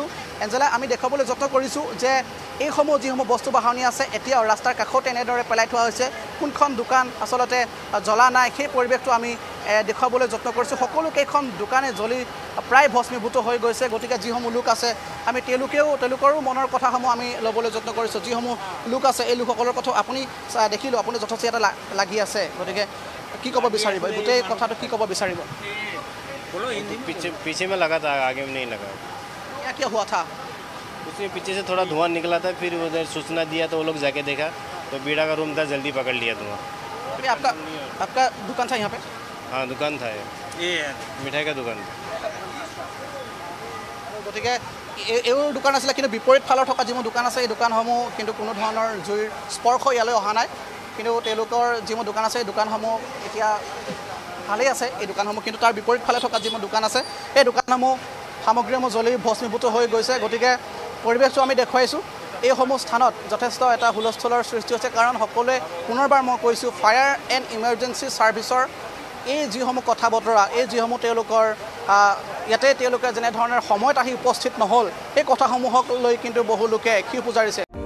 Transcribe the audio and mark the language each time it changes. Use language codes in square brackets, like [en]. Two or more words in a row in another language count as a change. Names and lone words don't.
[as] এঞ্জেলা আমি দেখুৱাবলৈ যত্ন কৰিছোঁ যে এইসমূহ যিসমূহ বস্তু বাহনি আছে এতিয়াও ৰাস্তাৰ কাষতে এনেদৰে পেলাই থোৱা হৈছে কোনখন দোকান আচলতে জ্বলা নাই সেই পৰিৱেশটো আমি দেখুৱাবলৈ যত্ন কৰিছোঁ সকলোকেইখন দোকানে জ্বলি প্ৰায় ভস্মীভূত হৈ গৈছে গতিকে যিসমূহ লোক আছে আমি তেওঁলোকৰো মনৰ কথাসমূহ আমি ল'বলৈ যত্ন কৰিছোঁ যিসমূহ লোক আছে এই লোকসকলৰ কথা আপুনি দেখিলোঁ আপুনি যথেষ্ট এটা লাগি আছে গতিকে কি ক'ব বিচাৰিব গোটেই কথাটো কি ক'ব বিচাৰিব [hi] पीछे में लगा था आगे में नहीं लगा क्या हुआ था उसमें पीछे से थोड़ा धुआं निकला था फिर उधर सूचना दिया तो वो लोग जाके देखा तो बीड़ा का रूम था जल्दी पकड़ लिया धुआं आपका दुकान था यहाँ पे हाँ दुकान था ये मिठाई का दुकान [as] গতিকে এই দোকান আছিলে কিন্তু বিপৰীত ফালৰ থকা যিবোৰ দোকান আছে এই দোকানসমূহ কিন্তু কোনো ধৰণৰ জুইৰ স্পৰ্শ ইয়ালৈ অহা নাই কিন্তু তেওঁলোকৰ যিবোৰ দোকান আছে এই দোকানসমূহ এতিয়া ভালেই আছে এই দোকানসমূহ কিন্তু তাৰ বিপৰীত ফালে থকা যিবোৰ দোকান আছে এই দোকানসমূহ সামগ্ৰীসমূহ জ্বলি ভস্মীভূত হৈ গৈছে গতিকে পৰিৱেশটো আমি দেখুৱাইছোঁ এইসমূহ স্থানত যথেষ্ট এটা হুলস্থুলৰ সৃষ্টি হৈছে কাৰণ সকলোৱে পুনৰবাৰ মই কৈছোঁ ফায়াৰ এণ্ড ইমাৰ্জেঞ্চি ছাৰ্ভিচৰ এই যিসমূহ কথা বতৰা এই যিসমূহ তেওঁলোকৰ ইয়াতে তেওঁলোকে যেনেধৰণৰ সময়ত আহি উপস্থিত নহ'ল সেই কথাসমূহক লৈ কিন্তু বহু লোকে ক্ষীৰ পুজাৰিছে